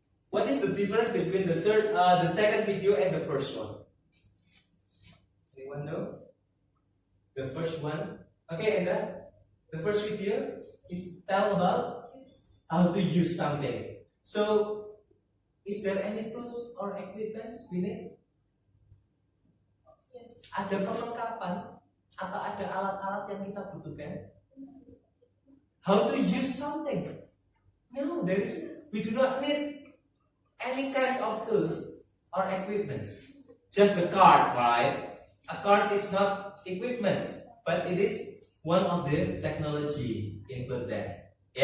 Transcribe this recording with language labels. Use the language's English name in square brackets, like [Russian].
[English] What is the difference between the second video and the first one? Anyone know? The first one. Okay, and the first video is tell about how to use something. So, is there any tools or equipments we need? Yes. [Indonesian] Ada perlengkapan atau ada alat-alat yang kita butuhkan? [English] How to use something? No, we do not need any kinds of tools or equipments. Just the card, right? A card is not equipment, but it is one of the technology include that.